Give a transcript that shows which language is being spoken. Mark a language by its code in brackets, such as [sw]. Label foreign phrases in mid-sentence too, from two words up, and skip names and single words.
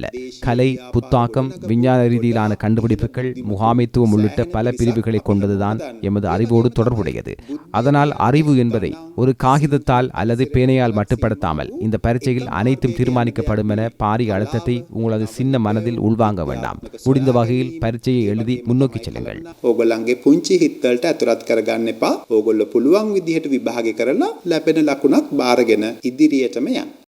[ta] கலை, புத்தாக்கம், விஞ்ஞான ரீதியிலான கண்டுபிடிப்புகள், முகாமைத்துவம் உள்ளிட்ட பல பிரிவுகளை கொண்டதுதான் எமது அறிவோடு தொடர்புடையது. அதனால் அறிவு என்பதை ஒரு காகிதத்தால் அல்லது பேனையால் மட்டுப்படுத்தாமல் இந்த பரீட்சையில் அனைத்தும் தீர்மானிக்கப்படும் என பாரிய அழுத்தத்தை உங்களது சின்ன மனதில் உள்வாங்க வேண்டாம். முடிந்த வகையில் பரீட்சையை எழுதி முன்னோக்கி செல்லுங்கள். [si] ඕගොල්ලන්ගේ පුංචි හිතවලට අතුරත් කරගන්න එපා. ඕගොල්ලෝ පුළුවන් විදිහට විභාගය කරලා ලැබෙන ලකුණක් බාරගෙන ඉදිරියටම යන්න.